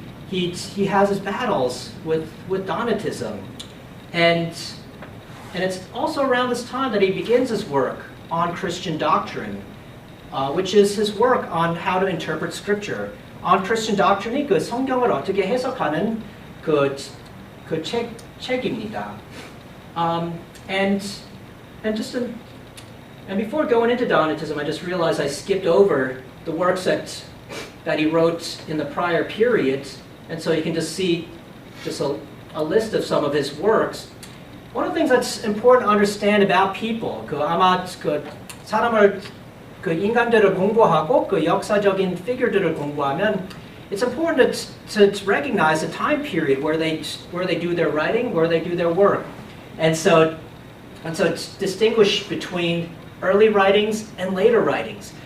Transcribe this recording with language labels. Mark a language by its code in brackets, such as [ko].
[en] He has his battles with Donatism, and it's also around this time that he begins his work on Christian doctrine, which is his work on how to interpret Scripture. [ko] On Christian doctrine이 그 성경을 어떻게 해석하는 책입니다. [en] And before going into Donatism, I just realized I skipped over the works that he wrote in the prior period, and so you can just see a list of some of his works. One of the things that's important to understand about people, [ko] 아마 사람을 인간들을 공부하고 역사적인 figure들을 공부하면, [en] it's important to recognize the time period where they do their writing, where they do their work, and so distinguish between early writings and later writings.